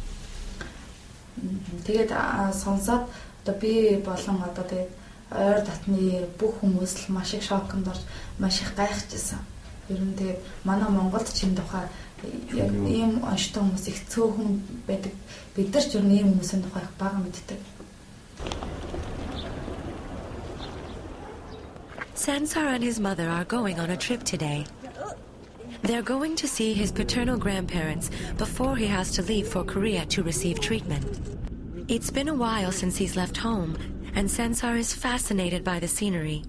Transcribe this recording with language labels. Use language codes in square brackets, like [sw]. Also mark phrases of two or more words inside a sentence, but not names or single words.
[mn] Тэгээд сонсоод одоо би болон одоо тэгээд ойр татны бүх хүмүүс л маш их шоконд орж маш их гайхажсэн. Ер нь тэгээд манай Монголд ч энэ тухай яг ийм онцтой хүмүүс их цөөхөн байдаг. Бид нар ч ер нь ийм хүмүүсийн тухай их бага мэддэг. [en] Sansar and his mother are going on a trip today. They're going to see his paternal grandparents before he has to leave for Korea to receive treatment. It's been a while since he's left home, and Sansar is fascinated by the scenery.